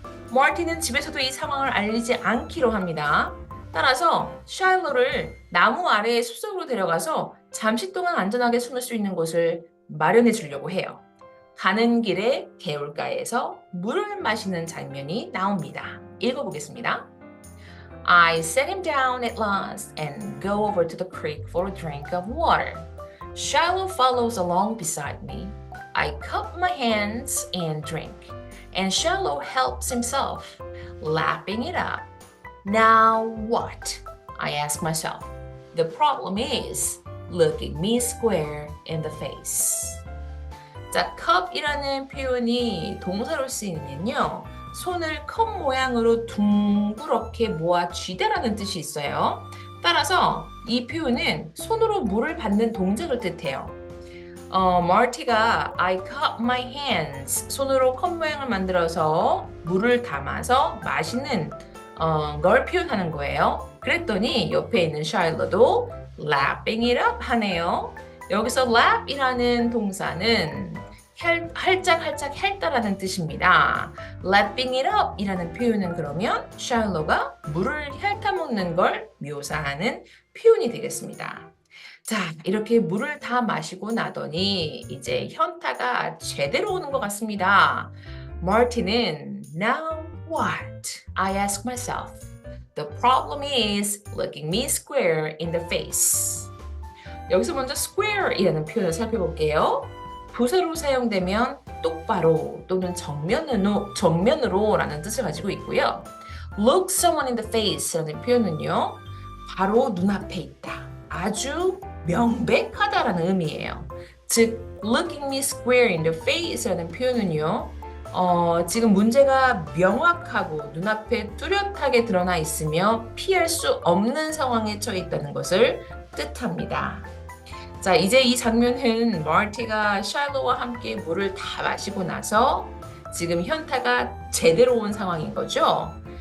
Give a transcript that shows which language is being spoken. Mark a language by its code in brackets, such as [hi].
[ko] 마티는 집에서도 이 상황을 알리지 않기로 합니다. 따라서 샤일로를 나무 아래의 숲속으로 데려가서 잠시 동안 안전하게 숨을 수 있는 곳을 마련해 주려고 해요. 가는 길에 개울가에서 물을 마시는 장면이 나옵니다. 읽어보겠습니다. [en] I set him down at last and go over to the creek for a drink of water. Shiloh follows along beside me. I cup my hands and drink, and Shiloh helps himself, lapping it up. Now what? I ask myself. The problem is looking me square in the face. [ko] 자, cup이라는 표현이 동사로 쓰이면요. 손을 컵 모양으로 둥그렇게 모아 쥐다라는 뜻이 있어요. 따라서 이 표현은 손으로 물을 받는 동작을 뜻해요. 마티가 [en] I cup my hands [ko] 손으로 컵 모양을 만들어서 물을 담아서 마시는 걸 표현하는 거예요. 그랬더니 옆에 있는 샤일러도 [en] lapping it up [ko] 하네요. 여기서 lap이라는 동사는 할짝할짝 핥다라는 뜻입니다. [en] lapping it up [ko] 이라는 표현은 그러면 샤일러가 물을 핥아먹는 걸 묘사하는 표현이 되겠습니다. 자, 이렇게 물을 다 마시고 나더니 이제 현타가 제대로 오는 것 같습니다. 마티는 [en] Now what? I ask myself. The problem is looking me square in the face. [ko] 여기서 먼저 square이라는 표현을 살펴볼게요. 부사로 사용되면 똑바로 또는 정면으로라는 뜻을 가지고 있고요. [en] Look someone in the face라는 [ko] 표현은요. 바로 눈앞에 있다. 아주 명백하다라는 의미예요. [en] 즉, looking me square in the face라는 [ko] 표현은요. 지금 문제가 명확하고 눈앞에 뚜렷하게 드러나 있으며 피할 수 없는 상황에 처해 있다는 것을 뜻합니다. 자, 이제 이 장면은 마티가 샬로와 함께 물을 다 마시고 나서 지금 현타가 제대로 온 상황인 거죠.